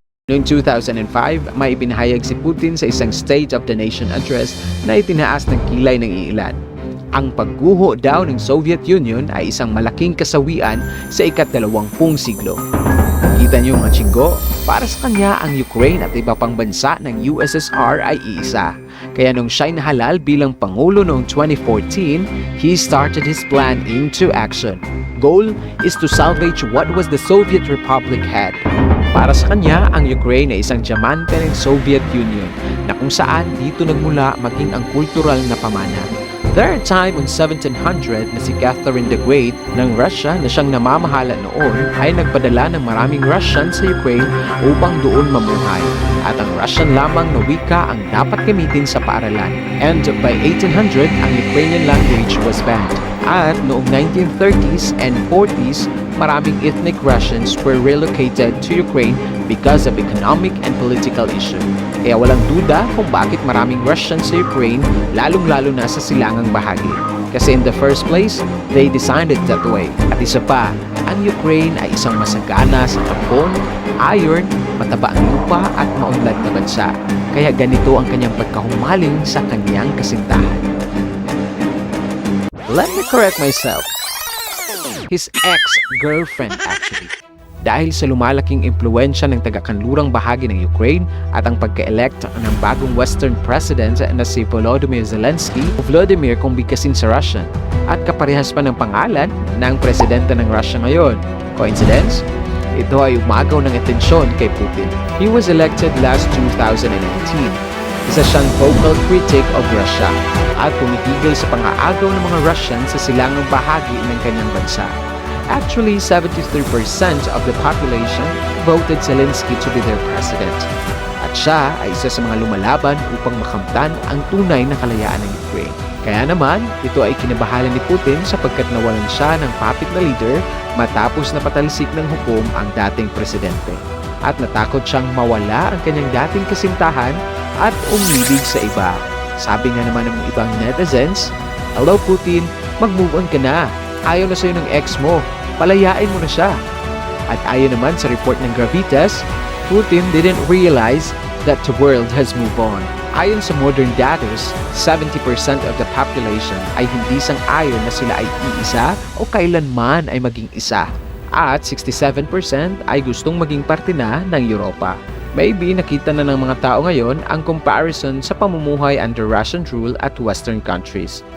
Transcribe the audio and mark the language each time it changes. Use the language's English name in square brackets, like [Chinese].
[Filipino] Noong 2005, may ipinahayag si Putin sa isang State of the Nation address na itinaas ng kilay ng iilan. Ang pagguho daw ng Soviet Union ay isang malaking kasawian sa ika-20 siglo. Kita niyo mga chinggo, para sa kanya ang Ukraine at iba pang bansa ng USSR ay iisa. Kaya nung siya'y nahalal bilang Pangulo noong 2014, [English] he started his plan into action. Goal is to salvage what was the Soviet Republic had. [Filipino] Para sa kanya, ang Ukraine ay isang diamante ng Soviet Union na kung saan dito nagmula maging ang kultural na pamana. [English] There are time on 1700 [Filipino] na si Catherine the Great ng Russia na siyang namamahala noon ay nagpadala ng maraming Russian sa Ukraine upang doon mamuhay. At ang Russian lamang na wika ang dapat gamitin sa paaralan. [English] And by 1800, ang Ukrainian language was banned. [Filipino] At noong [English] 1930s and 40s, maraming ethnic Russians were relocated to Ukraine because of economic and political issue. [Filipino] Kaya walang duda kung bakit maraming Russians sa Ukraine, lalong-lalo na sa silangang bahagi. [English] Kasi in the first place, they designed it that way. [Filipino] At isa pa, ang Ukraine ay isang masagana sa carbon, iron, mataba ang lupa at maunlad na bansa. Kaya ganito ang kanyang pagkahumaling sa kanyang kasintahan. [English] Let me correct myself. His ex-girlfriend actually. [Filipino] Dahil sa lumalaking impluensya ng taga-kanlurang bahagi ng Ukraine at ang pagka-elect ng bagong Western President na si Volodymyr Zelensky, Vladimir kung bigkasin sa Russian at kaparehas pa ng pangalan ng presidente ng Russia ngayon. Coincidence? Ito ay umagaw ng atensyon kay Putin. [English] He was elected last 2019. [Filipino] Isa siyang [English] vocal critic of Russia [Filipino] at pumitigil sa pang-aagaw ng mga Russian sa silangang bahagi ng kanyang bansa. [English] Actually, 73% of the population voted Zelensky to be their president. [Filipino] At siya ay isa sa mga lumalaban upang makamtan ang tunay na kalayaan ng Ukraine. Kaya naman, ito ay kinabahala ni Putin sapagkat nawalan siya ng puppet na leader matapos na patalsik ng hukom ang dating presidente. At natakot siyang mawala ang kanyang dating kasintahan at umibig sa iba. Sabi nga naman ng ibang netizens, "Hello Putin, mag-move on ka na. Ayaw na sa'yo ng ex mo. Palayain mo na siya." At ayon naman sa report ng Gravitas, [English] Putin didn't realize that the world has moved on. [Filipino] Ayon sa modern datos, 70% [English] of the population [Filipino] ay hindi sang-ayon na sila ay iisa o kailanman ay maging isa. At 67% ay gustong maging parte na ng Europa. Maybe nakita na ng mga tao ngayon ang comparison sa pamumuhay [English] under Russian rule [Filipino] at Western countries.